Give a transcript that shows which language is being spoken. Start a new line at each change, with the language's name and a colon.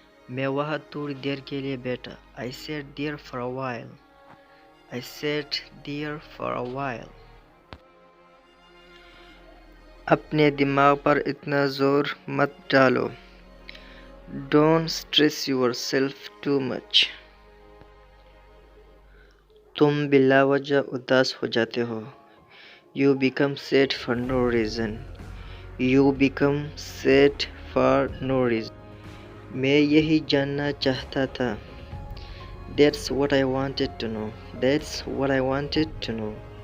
Hindi: मैं वहाँ थोड़ी देर के लिए बैठा.
English: I sat there for a while. I sat there for a while.
Hindi: अपने दिमाग पर इतना जोर मत डालो.
English: Don't stress yourself too much.
Hindi: तुम बिला वजह उदास हो जाते हो.
English: You become sad for no reason. You become sad for no reason.
Hindi: मैं यही जानना चाहता था.
English: That's what I wanted to know. That's what I wanted to know.